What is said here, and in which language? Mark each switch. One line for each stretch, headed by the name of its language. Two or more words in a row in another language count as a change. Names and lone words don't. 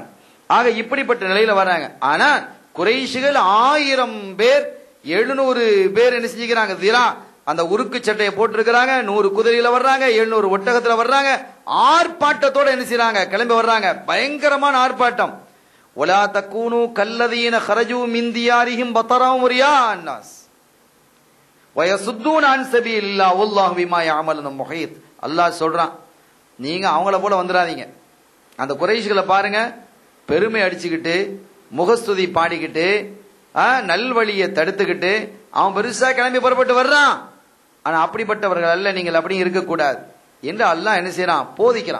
Tamil: ஆக இப்படிப்பட்ட நிலையில வர்றாங்க. ஆனா குறைஷிகள் 1000 பேர் 700 பேர் என்ன செஞ்சுக்கிறாங்க, திரா அந்த உருக்கு சட்டையை போட்டிருக்கிறாங்க, 100 குதிரையில வர்றாங்க, 700 ஒட்டகத்துல வர்றாங்க, ஆர்ப்பாட்டத்தோட என்ன செய்யறாங்க, கிளம்பி வர்றாங்க. பயங்கரமான ஆர்ப்பாட்டம்.
Arabic: ولا تكونوا كالذين خرجوا من ديارهم بطرا ورياء الناس ويصدون عن سبيل الله والله بما يعملون محيط.
Tamil: அல்லாஹ் சொல்றான், நீங்க அவங்கள போல வந்துடாதீங்க. அந்த குறைஷிகளை பாருங்க, பெருமை அடிச்சுக்கிட்டு முகஸ்துதி பாடிக்கிட்டு நல்வழியை தடுத்துக்கிட்டு அவன் பெருசா கிளம்பி புறப்பட்டு வர்றான். ஆனா அப்படிப்பட்டவர்கள் அல்ல, நீங்கள் அப்படி இருக்கக்கூடாது என்று அல்லாஹ் என்ன செய்யறான், போதிக்கிறான்.